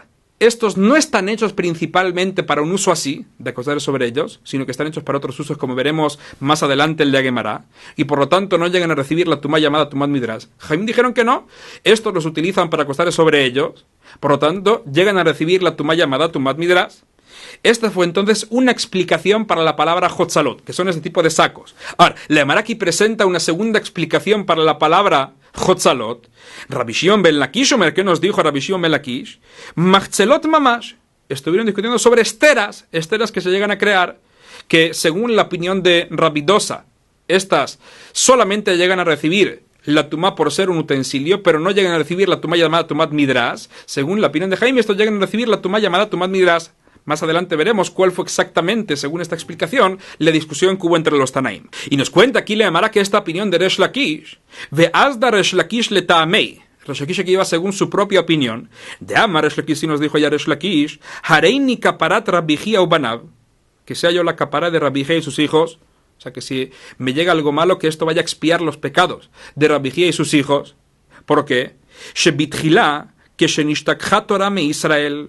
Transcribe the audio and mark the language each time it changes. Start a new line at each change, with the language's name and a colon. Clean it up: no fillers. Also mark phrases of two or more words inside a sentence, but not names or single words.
Spanish: Estos no están hechos principalmente para un uso así, de acostar sobre ellos, sino que están hechos para otros usos, como veremos más adelante el de Gemara, y por lo tanto no llegan a recibir la tumá llamada
Hebrew: טומאת מדרס.
Spanish: Jajamim dijeron que no, estos los utilizan para acostar sobre ellos, por lo tanto llegan a recibir la tumá llamada
Hebrew: טומאת מדרס.
Spanish: Esta fue entonces una explicación para la palabra chotzalot, que son este tipo de sacos. Ahora, la Gemara aquí presenta una segunda explicación para la palabra chotzalot. Rabbi Shimon ben Lakish, ¿qué nos dijo Rabbi Shimon ben Lakish?
Hebrew: מחצלות ממש.
Spanish: Estuvieron discutiendo sobre esteras que se llegan a crear, que según la opinión de Rabbi Dosa, estas solamente llegan a recibir la tumá por ser un utensilio, pero no llegan a recibir la tumá llamada
Hebrew: טומאת מדרס.
Spanish: Según la opinión de Jaime, estos llegan a recibir la tumá llamada
Hebrew: טומאת מדרס.
Spanish: Más adelante veremos cuál fue exactamente, según esta explicación, la discusión que hubo entre los Tanaim. Y nos cuenta aquí Leamara que esta opinión de Resh Lakish,
Hebrew: ואזדא ריש לקיש לטעמיה.
Spanish: Resh Lakish aquí iba según su propia opinión.
Hebrew: דאמר ריש לקיש,
Spanish: si nos dijo ya Resh Lakish,
Hebrew: הריני כפרת רבי חייא ובניו,
Spanish: que sea yo la capara de Rabbi Hia y sus hijos. O sea que si me llega algo malo, que esto vaya a expiar los pecados de Rabbi Hia y sus hijos. ¿Por qué? Shebitchilá, que
Hebrew: שנשתכחה תורה מישראל.